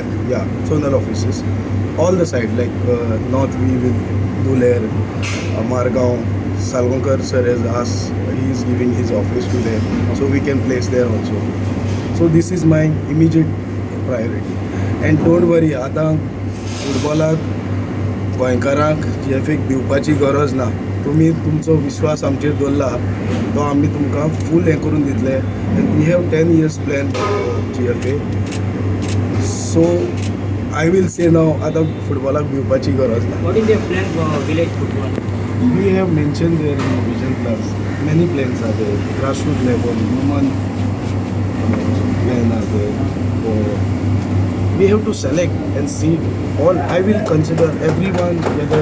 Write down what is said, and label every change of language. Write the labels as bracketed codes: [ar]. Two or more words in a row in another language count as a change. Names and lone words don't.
[en] Yeah, zonal offices. All the side like north we will do there. Margaon, Salgaonkar sir has asked, he is giving his office to them, so we can place there also. So this is my immediate priority. And don't worry, [kok] आता फुटबॉलाक गोंयकारांक GFAक दिवपाची गरज ना. तुम्ही तुमचो विश्वास आमचेर दवरला तो आमी तुमकां फूल हें करून दितले. [en] And we have 10 years plan GFA. So I will say now, [kok] आता फुटबॉलाक दिवपाची गरज ना. [en] What is your plan for village football? We have mentioned there in vision plans. Many plans are there. Grassroots level, human plan are there. We have to select and see all. I will consider everyone together.